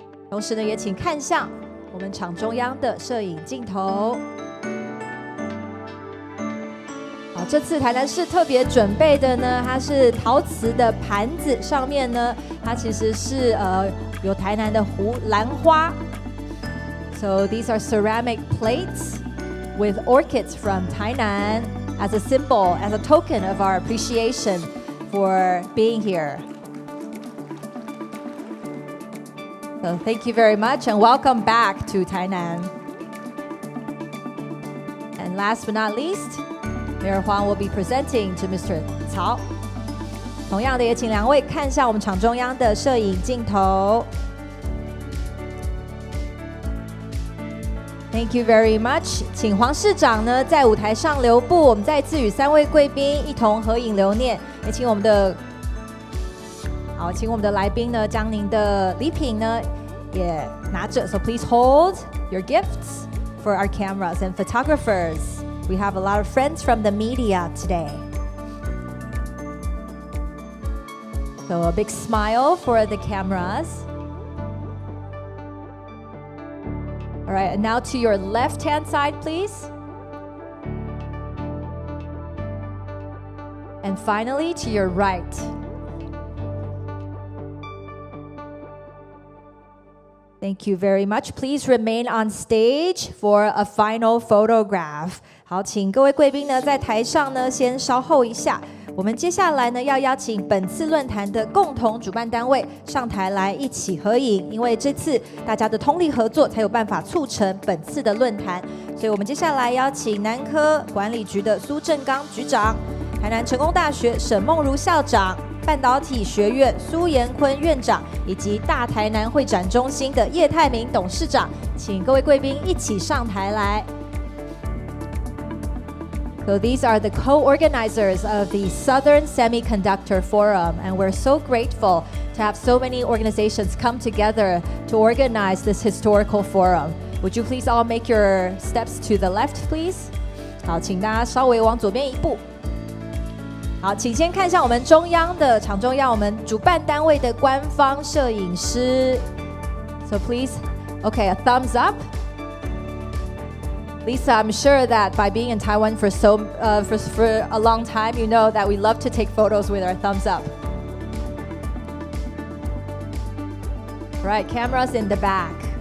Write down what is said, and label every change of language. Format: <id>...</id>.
<zh>同时呢，也请看向我们场中央的摄影镜头。好，这次台南市特别准备的呢，它是陶瓷的盘子，上面呢，它其实是有台南的兰花。</zh> <en>So these are ceramic plates with orchids from Tainan as a symbol, as a token of our appreciation for being here. So thank you very much and welcome back to Tainan. And last but not least, Mayor Huang will be presenting to Mr. Cao.</en> <zh>同样的，也请2位看向我们场中央的摄影镜头。</zh> <en>Thank you very much.</en> <zh>请黄市长呢在舞台上留步，我们再次与3位贵宾一同合影留念。也请我们的来宾呢将您的礼品呢也拿着。</zh> <en>So please hold your gifts for our cameras and photographers. We have a lot of friends from the media today. So a big smile for the cameras. All right, and now to your left-hand side, please. And finally, to your right. Thank you very much. Please remain on stage for a final photograph.</en> <zh>好，请各位贵宾呢在台上呢先稍后一下。我们接下来呢要邀请本次论坛的共同主办单位上台来一起合影，因为这次大家的通力合作才有办法促成本次的论坛。所以我们接下来邀请南科管理局的苏正刚局长、台南成功大学沈梦如校长、半导体学院苏延坤院长以及大台南会展中心的叶泰明董事长，请各位贵宾一起上台来。</zh> <en>So these are the co-organizers of the Southern Semiconductor Forum, and we're so grateful to have so many organizations come together to organize this historical forum. Would you please all make your steps to the left, please?</en> <zh>好，请大家稍微往左边一步。好，请先看向我们中央的场中央，我们主办单位的官方摄影师。</zh> <en>So please, okay, a thumbs up. Lisa, I'm sure that by being in Taiwan for a long time, you know that we love to take photos with our thumbs up. Right, cameras in the back.</en>